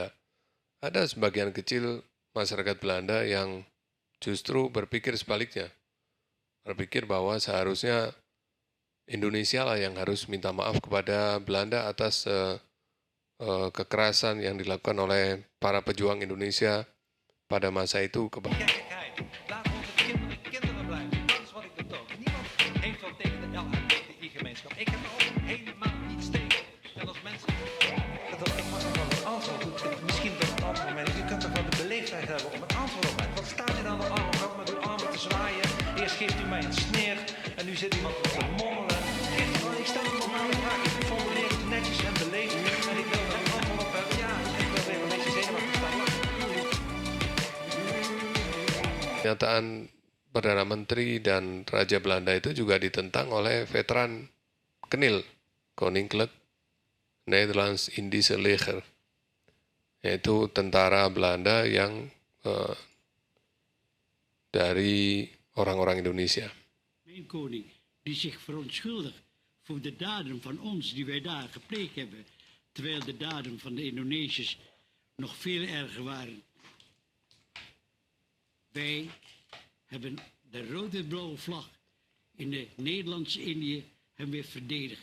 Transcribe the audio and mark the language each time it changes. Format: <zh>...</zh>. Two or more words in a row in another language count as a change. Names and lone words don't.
<id>Ada sebagian kecil masyarakat Belanda yang justru berpikir sebaliknya. Berpikir bahwa seharusnya Indonesia lah yang harus minta maaf kepada Belanda atas kekerasan yang dilakukan oleh para pejuang Indonesia pada masa itu.</id> <nl>Laten onze kinderen blijven. Dat is wat ik betoog. Niemand heeft wat tegen de LHBTI-gemeenschap. Ik heb er ook helemaal niets tegen. En als mensen... Ik mag nog wel een antwoord. Misschien dat het antwoord moment. U kunt toch wel de beleefdheid hebben om een antwoord op mij. Wat staat u dan de arm op met uw armen te zwaaien? Eerst geeft u mij een sneer en nu zit iemand te mommelen. Ik stel een normale vraag. Ik formuleer het netjes en beleefd. En ik wil er een antwoord op hebben. Ja, ik wil weer een beetje zenuwachtig staan.</nl> <id>Pernyataan Perdana Menteri dan Raja Belanda itu juga ditentang oleh veteran Kenil, Koninklijk Nederlands Indische Leger, yaitu tentara Belanda yang dari orang-orang Indonesia.</id> <nl>Mijn koning, die zich verontschuldigt voor de daden van ons die wij daar gepleegd hebben, terwijl de daden van de Indonesiërs nog veel erger waren. Wij hebben de rode-blauwe vlag in de Nederlandse Indië hebben weer verdedigd.</nl>